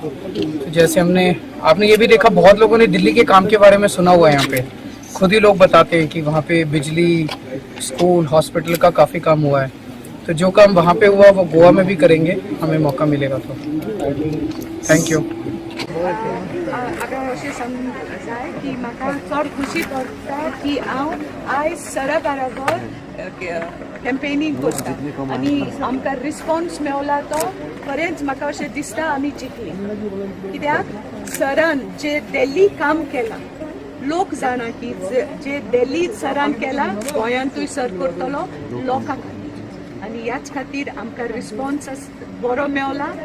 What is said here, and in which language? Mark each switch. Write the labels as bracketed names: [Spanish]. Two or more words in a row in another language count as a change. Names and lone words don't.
[Hindi] तो जैसे आपने ये भी देखा, बहुत लोगों ने दिल्ली के काम के बारे में सुना हुआ है। यहाँ पे खुद ही लोग बताते हैं कि वहाँ पे बिजली, स्कूल, हॉस्पिटल का काफ़ी काम हुआ है। तो जो काम वहाँ पे हुआ वो गोवा में भी करेंगे, हमें मौका मिलेगा तो। [English] thank you. [Konkani] अगर अशें समजाय की म्हाका चड खुशी पडटा की हांव आयज सरा बाराबर कॅम्पेनींग करता आनी आमकां रिस्पॉन्स मेळ्ळा तो खरेंच म्हाका अशें दिसता आमी जिखली। कित्याक सरान जे दिल्ली काम केलां, लोक जाणा की जे दिल्ली सरान केलां गोंयांतूय सर करतलो लोकां खातीर आनी ह्याच खातीर आमकां रिस्पॉन्स बरो मेळ्ळा।